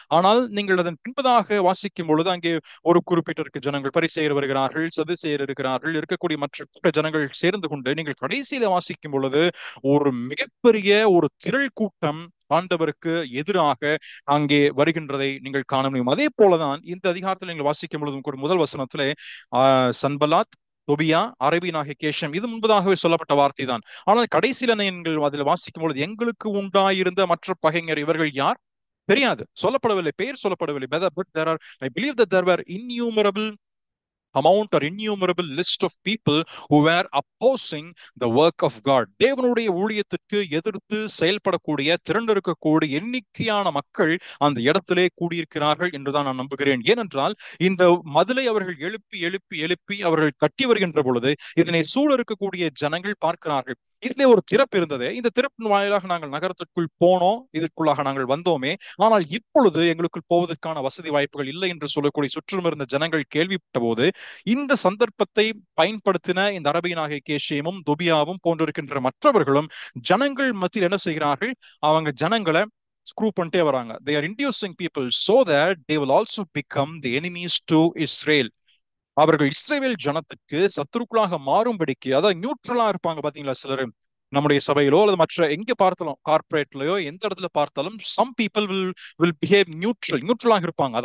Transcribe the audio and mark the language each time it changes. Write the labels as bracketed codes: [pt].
[ta] ஆனால் நீங்கள் அதன் பின்பதாக வாசிக்கும் பொழுது அங்கே ஒரு குறிப்பிட்ட ஜனங்கள், பரிசேயர் வருகிறார்கள், சதுசேயர் இருக்கிறார்கள், இருக்கக்கூடிய மற்ற கூட்ட ஜனங்கள் சேர்ந்து கொண்டு நீங்கள் கடைசியில வாசிக்கும் பொழுது ஒரு மிகப்பெரிய ஒரு திரள் கூட்டம் ஆண்டவருக்கு எதிராக அங்கே வருகின்றதை நீங்கள் காண முடியும். அதே போலதான் இந்த அதிகாரத்தில் நீங்கள் வாசிக்கும் பொழுதும் கூட முதல் வசனத்திலே சன்பலாத், தொபியா, அரபியனாகிய கேஷம், இது முன்பதாகவே சொல்லப்பட்ட வார்த்தை தான். ஆனால் கடைசியில நீங்கள் அதில் வாசிக்கும் பொழுது எங்களுக்கு உண்டாயிருந்த மற்ற பகைஞர் இவர்கள் யார் தெரியாது, சொல்லப்படவில்லை, பெயர் சொல்லப்படவில்லை. [en] But there are, I believe that there were innumerable amount or innumerable list of people who were opposing the work of God. [ta] தேவனுடைய ஊழியத்திற்கு எதிர்த்து செயல்படக்கூடிய திரண்டிருக்கக்கூடிய எண்ணிக்கையான மக்கள் அந்த இடத்திலே கூடியிருக்கிறார்கள் என்றுதான் நான் நம்புகிறேன். ஏனென்றால் இந்த மதிலை அவர்கள் எழுப்பி எழுப்பி எழுப்பி அவர்கள் கட்டி வருகின்ற பொழுது இதனை சூழ இருக்கக்கூடிய ஜனங்கள் பார்க்கிறார்கள், இதிலே ஒரு திறப்பு இருந்தது, இந்த திறப்பின் வாயிலாக நாங்கள் நகரத்திற்குள் போனோம், இதற்குள்ளாக நாங்கள் வந்தோமே, ஆனால் இப்பொழுது எங்களுக்குள் போவதற்கான வசதி வாய்ப்புகள் இல்லை என்று சொல்லக்கூடிய சுற்றும் இருந்த ஜனங்கள் கேள்விப்பட்ட போது இந்த சந்தர்ப்பத்தை பயன்படுத்தின இந்த அரபியனாகிய கேஷேமும் தொபியாவும் போன்றிருக்கின்ற மற்றவர்களும் ஜனங்கள் மத்தியில் என்ன செய்கிறார்கள், அவங்க ஜனங்களை ஸ்க்ரூ பண்ணிட்டே வராங்க. [en] They are inducing people so that they will also become the enemies to Israel. [ta] அவர்கள் இஸ்ரேல் ஜனத்துக்கு சத்துருக்களாக மாறும்படிக்கு, அதாவது நியூட்ரலா இருப்பாங்க பாத்தீங்களா சிலர், நம்முடைய சபையிலோ அல்லது மற்ற எங்க பார்த்தாலும் கார்பரேட்லயோ எந்த இடத்துல பார்த்தாலும் [en] some people will behave [ta] நியூட்ரலாக இருப்பாங்க.